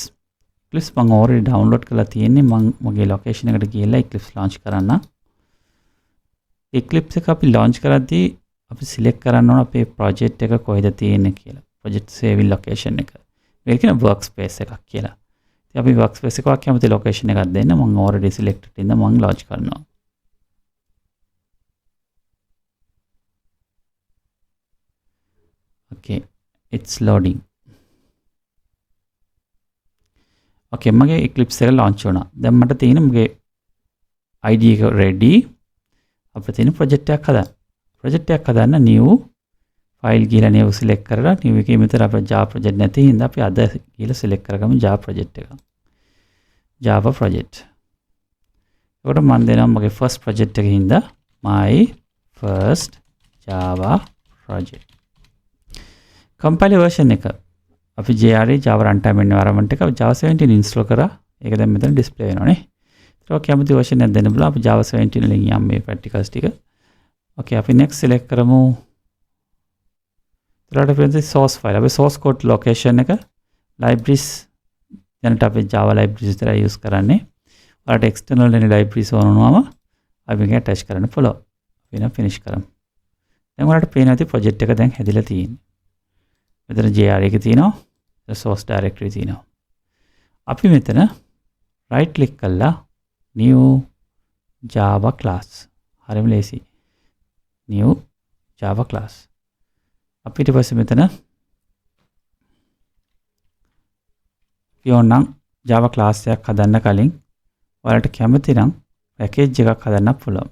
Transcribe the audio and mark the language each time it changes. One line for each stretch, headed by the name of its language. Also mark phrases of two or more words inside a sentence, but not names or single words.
Sinhala: Eclipse මම
English: already download
Sinhala: කරලා තියෙන්නේ. මම මගේ location එකට ගිහලා Eclipse launch කරන්න. Eclipse එක අපි launch කරද්දී අපි select කරන්න ඕන අපේ project එක කොහෙද තියෙන්නේ කියලා.
English: project saving location එක.
Sinhala: මේක කියන workspace එකක් කියලා. ඉතින් අපි workspace එකක් කැමති location එකක් දෙන්න. මම
English: already selected
Sinhala: ඉඳන් මම launch කරනවා.
English: Okay, it's loading.
Sinhala: Okay, මගේ Eclipse එක launch වුණා. දැන් මට තියෙන මගේ IDE එක ready. අපිට තියෙන project එකක් හදන්න. project එකක් හදන්න
English: new file
Sinhala: ගිහලා new select කරලා new එකේ මෙතන අපේ
English: Java project
Sinhala: නැති හින්දා අපි අද ගිහලා select කරගමු
English: Java project
Sinhala: එක.
English: Java project.
Sinhala: ඒකට මම දෙනවා මගේ
English: first project
Sinhala: එකේ හින්දා
English: my first Java project. Compile version
Sinhala: එක අපි
English: JRE Java runtime environment එක Java 17 install කරා.
Sinhala: ඒක දැන් මෙතන display වෙනවා නේ. ඒක කැමති version එකක් දෙන්න බලන්න. අපි Java 17 වලින් යම් මේ practicals ටික. Okay, අපි
English: next select
Sinhala: කරමු. ඊට පස්සේ
English: source file.
Sinhala: අපි
English: source code location
Sinhala: එක libraries දැනට අපි Java libraries විතර use කරන්නේ. ඔයාලට
English: external any libraries
Sinhala: ඕන වුණාම අපි මේක attach කරන්න පුළුවන්. අපි නම් finish කරමු. දැන් ඔයාලට පේනවා ඇති project එක දැන් හැදිලා තියෙන්නේ. මෙතන JRE එක තියෙනවා.
English: source directory තියෙනවා. අපි මෙතන right click කරලා new Java class.
Sinhala: හරිම ලේසි.
English: new Java class.
Sinhala: අපි ඊට පස්සේ මෙතන කියවනම්
English: Java class
Sinhala: එකක් හදන්න කලින් ඔයාලට කැමති නම් package එකක් හදන්න පුළුවන්.